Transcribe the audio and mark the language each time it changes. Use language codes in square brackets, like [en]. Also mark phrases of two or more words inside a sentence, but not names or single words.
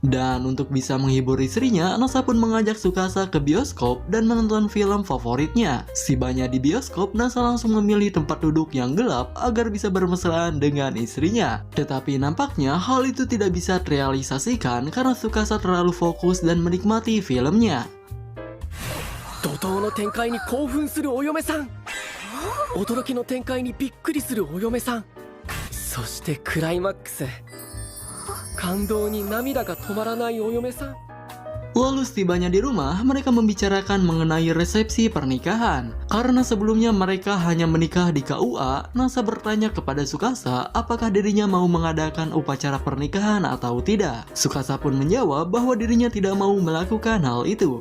[id] Dan untuk bisa menghibur istrinya, Nasa pun mengajak Tsukasa ke bioskop dan menonton film favoritnya. Sibanya di bioskop, Nasa langsung memilih tempat duduk yang gelap agar bisa bermesraan dengan istrinya. Tetapi nampaknya hal itu tidak bisa terrealisasikan karena Tsukasa terlalu fokus dan menikmati filmnya. [ja] 怒涛の展開に興奮するお嫁さん、驚きの展開にびっくりするお嫁さん、そしてクライマックス、感動に涙が止まらないお嫁さん。 [id] Lalu setibanya di rumah, mereka membicarakan mengenai resepsi pernikahan. Karena sebelumnya mereka hanya menikah di KUA, Nasa bertanya kepada Tsukasa apakah dirinya mau mengadakan upacara pernikahan atau tidak. Tsukasa pun menjawab bahwa dirinya tidak mau melakukan hal itu.